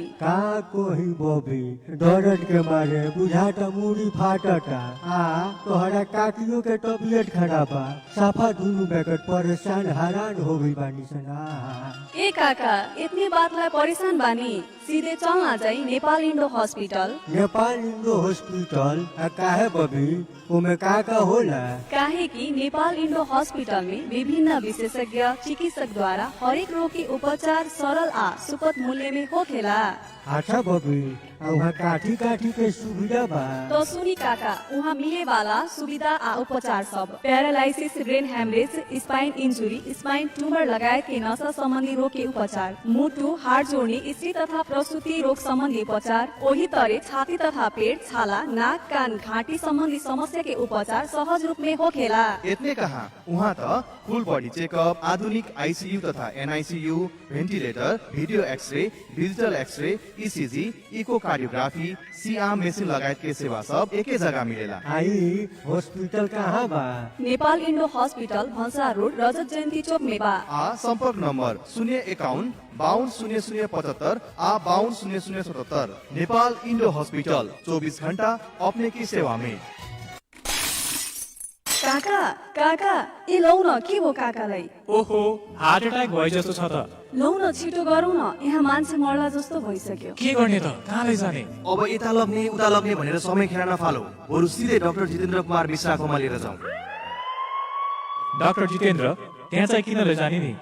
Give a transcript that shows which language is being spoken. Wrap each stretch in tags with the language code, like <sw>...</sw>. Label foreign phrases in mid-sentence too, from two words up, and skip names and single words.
<bho>का कोही बबी दर्द के मारे बुझाता मुड़ी फाटता तोहरा काकियों के तबीयत खराब बा साफा दुनु बेकट परेशान हैरान हो गई बानी सना ए काका इतनी बातलाई परेशान बानी सीधे चल ना जाई नेपाल इंडो हॉस्पिटल। नेपाल इंडो हॉस्पिटल काहे बबी उमे का होला? काहे कि नेपाल इंडो हॉस्पिटल में विभिन्न विशेषज्ञ चिकित्सक द्वारा हरेक रोग के उपचार सरल आ सुपथ मूल्य में होखेला। अच्छा बबी वहाँ काठी के सुविधा बा? तो सुनी काका वहाँ मिले वाला सुविधा आ उपचार सब पैरालाइसिस,</bho> <en>brain hemorrhage, spine injury, spine tumour</en> <bho>लगायत के नशा संबंधी रोग के उपचार, मुटु, हाड जोड़ने, स्त्री तथा प्रसूति रोग संबंधी उपचार, वही तरह छाती तथा पेट, छाला, नाक, कान, घाटी संबंधी समस्या के उपचार सहज रूप में होखेला। इतने कहा वहाँ तो</bho> <en>full body checkup,</en> <bho>आधुनिक आईसीयू तथा एनआईसीयू, वेंटिलेटर,</bho> <en>video X-ray, digital X-ray,</en> <bho>ईसीजी, इकोकार्डियोग्राफी,</bho> <en>CRM machine</en> <bho>लगायत के सेवा सब एकै जगह मिलेला। आई हॉस्पिटल कहाँ बा? नेपाल इंडो हॉस्पिटल भंसा रोड रजत जयंती चौक में बा। संपर्क नंबर 051 520075 520077। नेपाल इंडो हॉस्पिटल 24 घंटा अपने की सेवा में।</bho> <ne>काका काका ए लौ न के हो काकालाई? ओहो</ne> <en>heart attack</en> <ne>भयो जस्तो छ त। लौ न छिटो गरौँ न यहाँ मान्छे मर्ला जस्तो भइसक्यो। के गर्ने त कहाँ लैजाने? अब यता लग्ने उता लग्ने भनेर समय खेर नफालो, बरु सिधै डाक्टर जितेन्द्र कुमार मिश्राकोमा लिएर जाउँ। डाक्टर जितेन्द्र त्यहाँ चाहिँ किन लैजाने नि?</ne>